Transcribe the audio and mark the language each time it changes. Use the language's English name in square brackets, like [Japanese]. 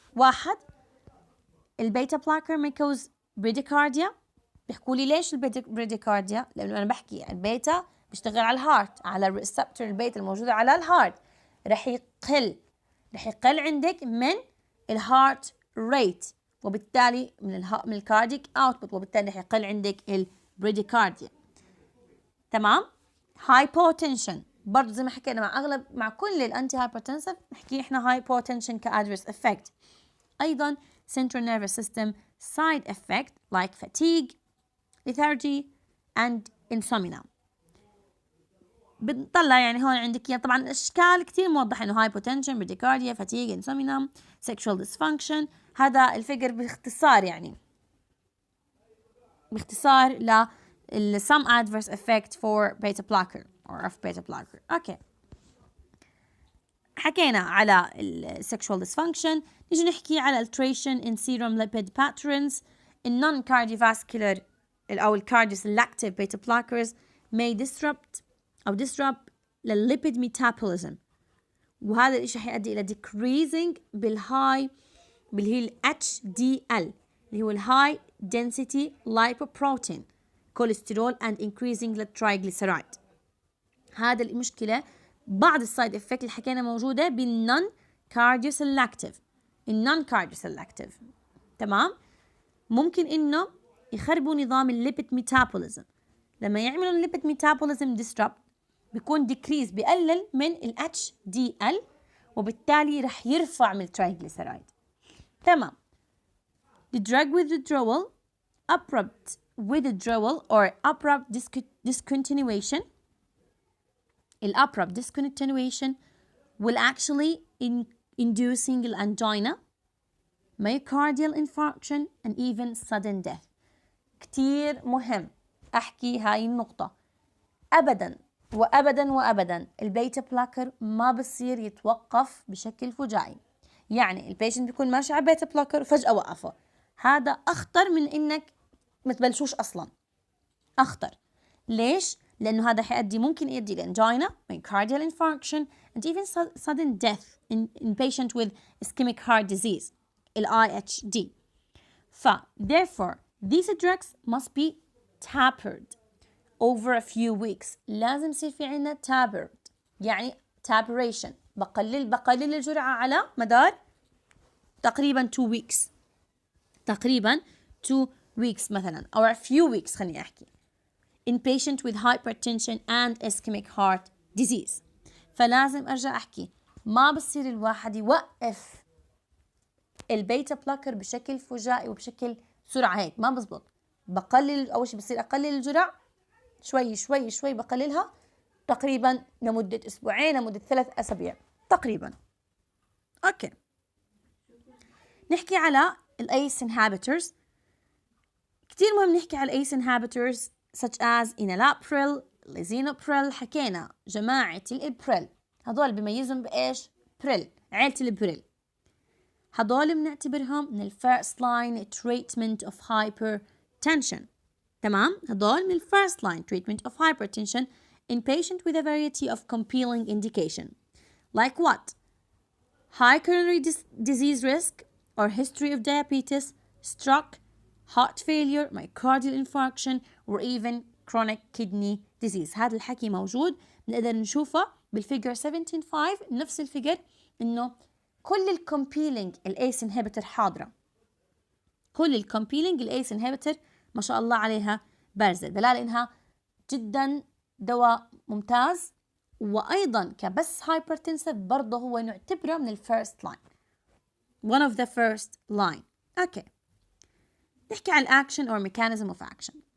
[English] 1 البيتا blocker may cause bradycardia. [Arabic] بيحكوا لي ليش البريديكارديا؟ لأنه أنا بحكي البيتا بيشتغل على الهارت، على الريسبتور البيتا الموجودة على الهارت، رح يقل عندك من الهارت ريت، وبالتالي من الكارديك اوتبوت، وبالتالي رح يقل عندك البريديكارديا. تمام. هايبوتنشن برضو زي ما حكينا مع كل الانتي هايبرتنسيف نحكي احنا هايبوتنشن كادفيرس افكت. ايضا [English] central nervous system side effect like fatigue, lethargy and insomnia. [Arabic] بنطلع يعني هون عندك طبعا الاشكال كتير موضحه انه [English] hypotension, bradycardia, fatigue, insomnia, sexual dysfunction. [Arabic] هذا الفيجر باختصار يعني باختصار [English] some adverse effect for beta blocker or of beta blocker. [Arabic] اوكي، حكينا على sexual dysfunction. نيجي نحكي على [English] alteration in serum lipid patterns. non cardiovascular [Arabic] أو [English] cardioselective beta blockers may disrupt lipid metabolism، [Arabic] وهذا الإشي حيؤدي إلى [English] decreasing [Arabic] بالهاي اللي هي [English] HDL [Arabic] اللي هو [English] high density lipoprotein الكوليسترول and increasing the triglyceride. [Arabic] هذا المشكلة بعض السايد افكت اللي حكينا موجودة بالنون كارديوسلكتيف. النون كارديوسلكتيف تمام ممكن انه يخربوا نظام الليبيد ميتابوليزم. لما يعملوا الليبيد ميتابوليزم disrupt بيكون decrease بيقلل من ال HDL وبالتالي رح يرفع من الترايجليسرايد. تمام. [English] The drug withdrawal, abrupt withdrawal or abrupt discontinuation. Abrupt discontinuation will actually inducing angina, myocardial infarction and even sudden death. [Arabic] كتير مهم أحكي هاي النقطة. أبدا وأبدا وأبدا البيتا بلاكر ما بصير يتوقف بشكل فجائي. يعني البيشنت بيكون ماشي على بيتا بلاكر وفجأة وقفه. هذا أخطر من إنك ما تبلشوش أصلا. أخطر. ليش؟ لأنه هذا حيؤدي ممكن يؤدي لأنجينا, [English] myocardial infarction and even sudden death in patient with ischemic heart disease, IHD. Therefore, these drugs must be tapered over a few weeks. [Arabic] لازم يصير في عنا tapered يعني taperation. بقلل الجرعة على مدار تقريبا 2 weeks. تقريبا 2 weeks مثلا [English] or a few weeks [Arabic] خليني أحكي. [English] In patient with hypertension and ischemic heart disease. [Arabic] فلازم أرجع أحكي ما بصير الواحد يوقف البيتا بلاكر بشكل فجائي وبشكل سرعة هيك ما بزبط. بقلل أول شيء بصير أقلل الجرعة شوي شوي شوي بقللها تقريبا لمدة أسبوعين لمدة 3 أسابيع تقريبا. أوكي. نحكي على الأيس inhibitors. كتير مهم نحكي على الأيس inhibitors such as enalapril, lisinopril. حكينا جماعة الإبريل هذول بيميزهم بإيش؟ بريل عيلة الإبريل. هذول بنعتبرهم من الفيرست لاين [English] treatment of hypertension. [Arabic] تمام؟ هذول من الفيرست لاين [English] treatment of hypertension in patient with a variety of compelling indication. Like what? High coronary disease risk or history of diabetes, stroke, heart failure, myocardial infarction or even chronic kidney disease. [Arabic] هذا الحكي موجود بنقدر نشوفه بالفيجر 17.5 نفس الفيجر إنه كل الكومبيلينج الأيس انهبيتر حاضرة. كل الكومبيلينج الأيس انهبيتر ما شاء الله عليها بارزة دلالة إنها جدا دواء ممتاز وأيضا كبس hypertensive برضه هو نعتبره من الفيرست لاين. [English] One of the first line. Okay. [Arabic] نحكي عن [English] action or mechanism of action.